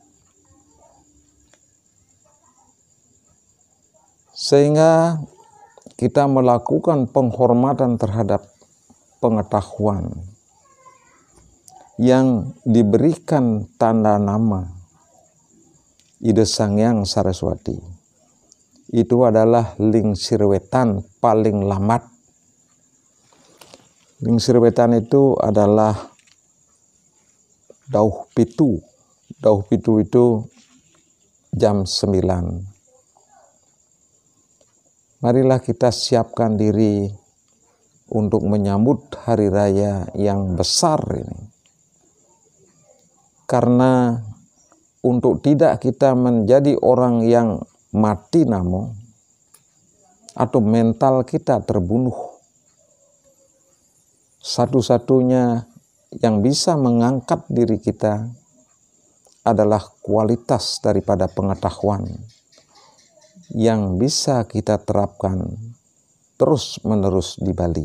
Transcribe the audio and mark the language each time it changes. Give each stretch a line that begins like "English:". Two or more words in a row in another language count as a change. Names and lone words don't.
Indonesian: sehingga kita melakukan penghormatan terhadap pengetahuan yang diberikan tanda nama Ida Sangyang Saraswati. Itu adalah
Balinese: lingsir wetan
Indonesian: paling lambat.
Balinese: Lingsir wetan
Indonesian: itu adalah
Balinese: dauh pitu. Dauh pitu
Indonesian: itu jam 9. Marilah kita siapkan diri untuk menyambut hari raya yang besar ini. Karena untuk tidak kita menjadi orang yang mati namo atau mental kita terbunuh, satu-satunya yang bisa mengangkat diri kita adalah kualitas daripada pengetahuan yang bisa kita terapkan terus-menerus di Bali.